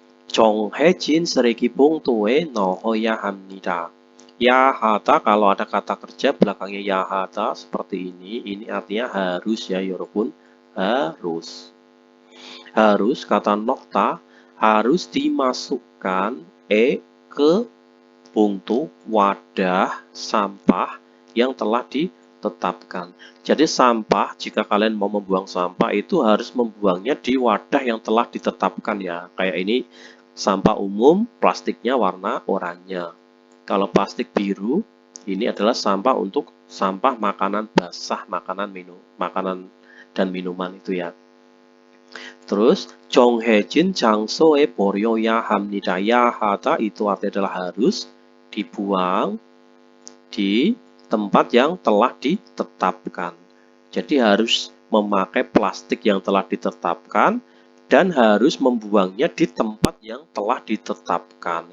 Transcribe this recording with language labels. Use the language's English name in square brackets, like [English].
[Korean] 정해진 쓰레기 봉투에 넣어야 합니다. [Indonesian] 야하다 kalau ada kata kerja belakangnya 야하다 seperti ini artinya harus ya 여러분. Harus kata nokta harus dimasukkan ke buntu wadah sampah yang telah ditetapkan. Jadi sampah jika kalian mau membuang sampah itu harus membuangnya di wadah yang telah ditetapkan ya. Kayak ini sampah umum plastiknya warna oranye. Kalau plastik biru ini adalah sampah untuk sampah makanan basah, makanan dan minuman itu ya. Terus [Korean] 정해진 장소에 버려야 합니다. [Indonesian] 야하다 itu artinya adalah harus dibuang di tempat yang telah ditetapkan. Jadi harus memakai plastik yang telah ditetapkan dan harus membuangnya di tempat yang telah ditetapkan.